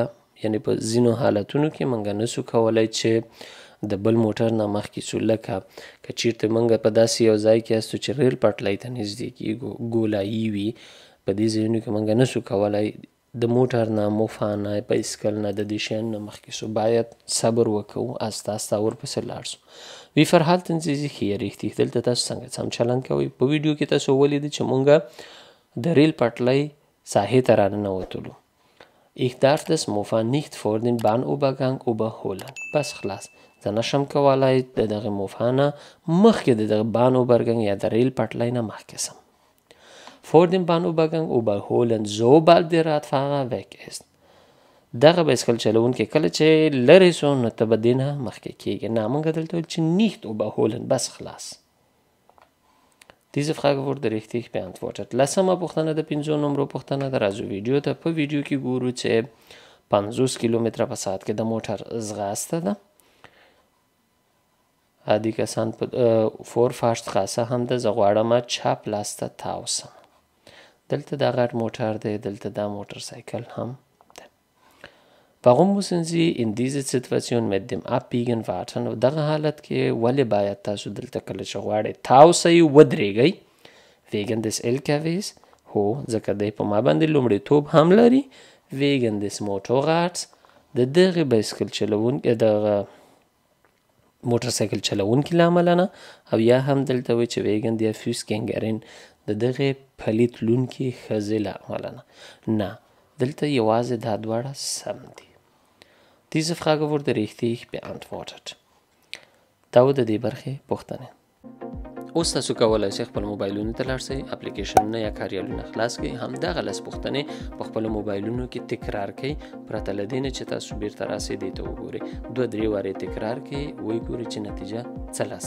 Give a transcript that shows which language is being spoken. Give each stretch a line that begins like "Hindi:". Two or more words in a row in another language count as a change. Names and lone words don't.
Pashto: یعنی په ځینو حالتونو کې مونږ نسو کولای چې د بل موټر نه مخکې سو. لکه که چیرته مونږ په داسې یو ځای کې یاستو چې ریل پټلۍ ته نږدې کیږو ګولایي وي، په دې ځایونو کې مونږ نسو کولای د موټر نه موفا نه بایسکل نه د دې شیانو نه مخکې سو. باید صبر وکړو آسته آسته ورپسې لاړ سو.
German: Wie verhalten Sie sich hier richtig؟
Pashto: دلته تاسو څنګه سم چلند کوئ؟ په ویډیو کې تاسو ولیدئ چې مونږ د ریل پټلۍ ساحې ته راننوتلو.
German: Ich darf das Mofa nicht vor den Bahnübergang überholen.
Pashto: بس خلاص. زه نشم کولای د دغه موفا نه مخکې د دغه Bahnübergang یا د ریل پټلۍ نه مخکې سم.
German: Vor dem Bahnübergang überholen, sobald der Radfahrer weg ist.
Pashto: دغه بایسکل چلوونکی کله چې لرې سو نو ته به دې نه مخکې کیږي. نه مونږ دلته ویل چې
German: nicht überholen
Pashto: بس خلاص.
German: Diese Frage wurde richtig beantwortet.
Pashto: لسمه پوښتنه د 5 نمبرو پوښتنه ده. راځو ویډیو ته په ویډیو کې ګورو چې 50 کیلومتره په ساعت کې د موټر ځغاسته ده. عادي کسان په Vorfahrtstraße هم ده. زه غواړم چپ لاس ته تاو سم. دلته دا غټ موټر دی، دلته دا موټر سایکل هم ده.
German: Warum müssen Sie in dieser Situation mit dem Abbiegen warten؟
Pashto: دغه حالت کې ولې باید تاسو دلته کله چې غواړئ تاو سئ ودرېږئ؟
German: Wegen des LKWs؟
Pashto: هو ځکه دی په ما باندې لومړیتوب هم لري.
German: Wegen des Motorrads؟
Pashto: د دغه بایسکل چلوونکي دغه موټر سایکل چلوونکي له امله نه. او یا هم دلته وایي چې
German: Wegen der Fußgängerin
Pashto: د دغه پلي تلونکي ښځې له امله نه. نه دلته یوازې دا دواړه سم دي.
German: Diese Frage wurde richtig beantwortet.
Pashto: دا و د دې برخې پوښتنې. اوس تاسو کولی شئ خپل موبایلونو ته لاړ شئ، اپلیکیشنونه یا کاریالونه خلاص کړئ، همدغه لس پوښتنې په خپلو موبایلونو کې تکرار کړئ، پرته له دې نه چې تاسو بیرته راسئ دې ته وګورئ. 2-3 وارې تکرار کړئ، ویې ګورئ چې نتیجه څه لاسته راوړئ.